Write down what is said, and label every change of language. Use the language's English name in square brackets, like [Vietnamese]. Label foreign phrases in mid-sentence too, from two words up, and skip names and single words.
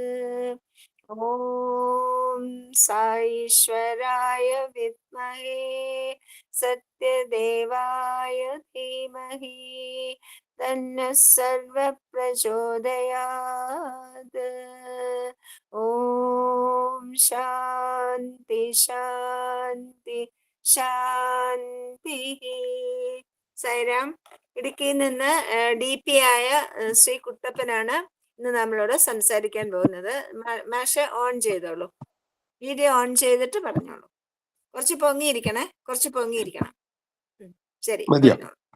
[Sanskrit] ओम साईश्वराय विद्महे सत्यदेवाय धीमहि तन्नः सर्वः प्रचोदयात्. ओम शांति शांति शांति. [Malayalam] സായിരാം. ഇടുക്കിയിൽ നിന്ന് DP ആയ ശ്രീ കുട്ടപ്പനാണ് ഇന്ന് നമ്മളോട് സംസാരിക്കാൻ പോകുന്നത്. മാഷ് ഓൺ ചെയ്തോളൂ, വീഡിയോ ഓൺ ചെയ്തിട്ട് പറഞ്ഞോളൂ. കുറച്ച് പൊങ്ങിയിരിക്കണം. ശരി, പറഞ്ഞോളൂ.